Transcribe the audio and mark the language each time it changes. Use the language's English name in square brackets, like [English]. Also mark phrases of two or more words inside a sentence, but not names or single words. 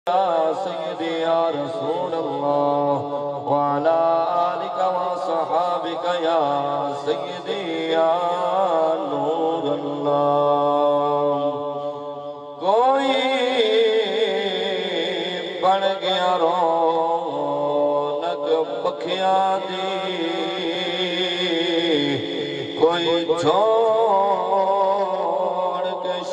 [Arabic] يا سيدي يا رسول الله وعلى آلك وصحابك يا سيدي يا نور اللہ [Punjabi] کوئی بن گیا رونق پکھیاں دی کوئی چھوڑ کے